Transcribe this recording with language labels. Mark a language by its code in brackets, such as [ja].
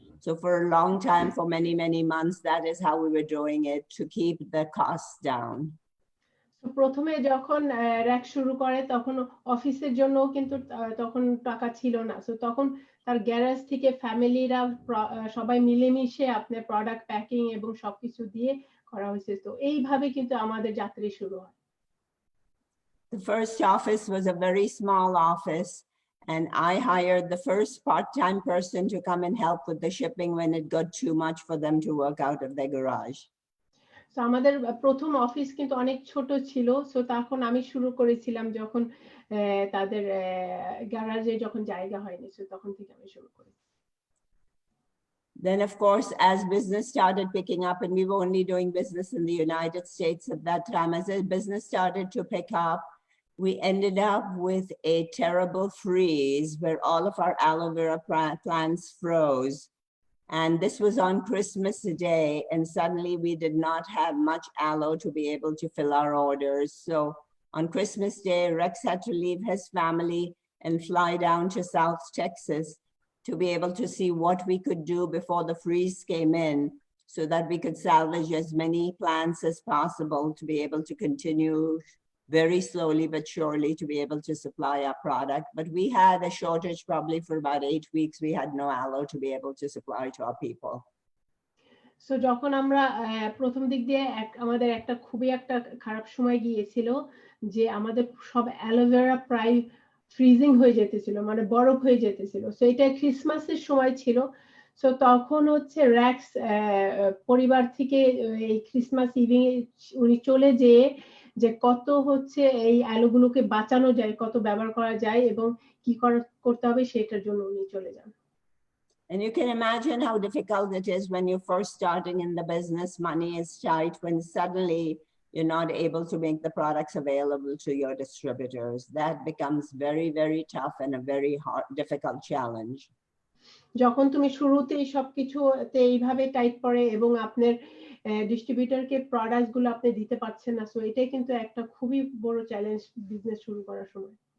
[en] So for a long time, for many months, that is how we were doing it to keep the costs down. [bn] প্রথমে যখন rack শুরু করে তখন অফিসের জন্য কিন্তু তখন টাকা ছিল না। সো তখন তার গ্যারেজ থেকে ফ্যামিলিরা সবাই মিলেমিশে আপনার প্রোডাক্ট প্যাকিং এবং সবকিছু দিয়ে করা হয়েছে। তো এইভাবে কিন্তু আমাদের যাত্রা শুরু হয়। [en] The first office was a very small office, and I hired the first part-time person to come and help with the shipping when it got too much for them to work out of their garage. [bn] তো আমাদের প্রথম office কিন্তু অনেক ছোট ছিল। So তখন আমি শুরু করেছিলাম যখন তাদের গ্যারাজে যখন জায়গা হয়নি, সো তখন থেকে আমি শুরু করি। [en] Then, of course, as business started picking up, and we were only doing business in the United States at that time, as the business started to pick up, we ended up with a terrible freeze where all of our aloe vera plants froze. And this was on Christmas Day, and suddenly we did not have much aloe to be able to fill our orders. So on Christmas Day, Rex had to leave his family and fly down to South Texas to be able to see what we could do before the freeze came in, so that we could salvage as many plants as possible to be able to continue very slowly but surely to be able to supply our product. But we had a shortage probably for about 8 weeks. We had no aloe to be able to supply to our people. [bn] So যখন আমরা প্রথম দিক দিয়ে আমাদের একটা খুবই একটা খারাপ সময় গিয়েছিল, যে আমাদের সব অ্যালোভেরা প্রায় ফ্রিজিং হয়ে যেতেছিল, মানে বরফ হয়ে যেতেছিল। সো এটা ক্রিসমাসের সময় ছিল। সো তখন হচ্ছে র্যাক্স পরিবার থেকে এই ক্রিসমাস ইভে উনি চলে যেয়ে যে কত হচ্ছে এই অ্যালোগুলোকে বাঁচানো যায়, কত ব্যবহার করা যায় এবং কি করতে হবে সেটার জন্য উনি চলে যান। [en] And you can imagine how difficult it is when you're first starting in the business, money is tight, when suddenly you're not able to make the products available to your distributors. That becomes very, very tough and a very hard, difficult challenge. [bn] যখন তুমি শুরুতেই সবকিছুতে এইভাবে tight পড়ে এবং আপনার ডিস্ট্রিবিউটরকে product গুলো আপনি দিতে পারছেন না, সো এটাই কিন্তু একটা খুবই বড় চ্যালেঞ্জ বিজনেস শুরু করার সময়।